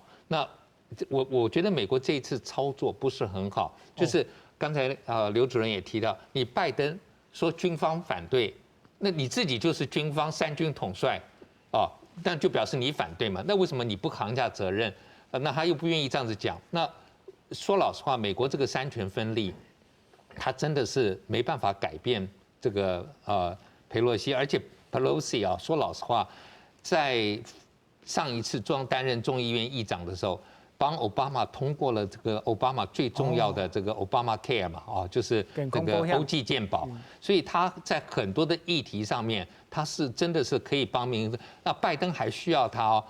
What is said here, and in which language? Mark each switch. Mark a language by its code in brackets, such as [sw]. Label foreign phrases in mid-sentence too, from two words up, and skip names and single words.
[zh] 那我覺得美國這一次操作不是很好，就是剛才劉主任也提到，你拜登說軍方反對，那你自己就是軍方三軍統帥，哦，那就表示你反對嘛？那為什麼你不扛下責任？那他又不願意這樣子講。那說老實話，美國這個三權分立，他真的是沒辦法改變這個佩洛西，而且佩洛西啊，說老實話，在上一次擔任眾議院議長的時候， 帮奥巴马通过了这个奥巴马最重要的这个 Obamacare 嘛，就是这个欧记健保，所以他在很多的议题上面，他是真的是可以帮忙。那拜登还需要他哦。